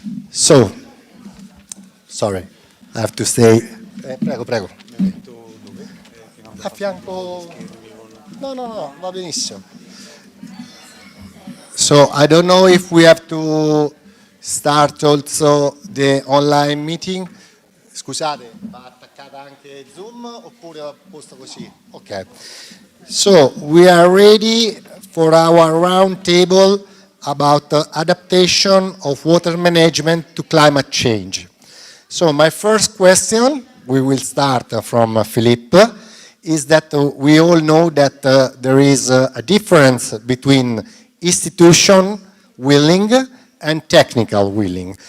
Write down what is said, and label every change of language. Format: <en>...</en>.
<en>So, sorry, I have to say,</en> <it>prego, prego. A fianco, no, va benissimo.</it> <en>So I don't know if we have to start also the online meeting.</en> <it>Scusate, va attaccata anche Zoom oppure va posto così? Ok.</it> <en>So we are ready for our round table about adaptation of water management to climate change. So my first question, we will start from Philippe, is that we all know that there is a difference between institution willing and technical willing.</en>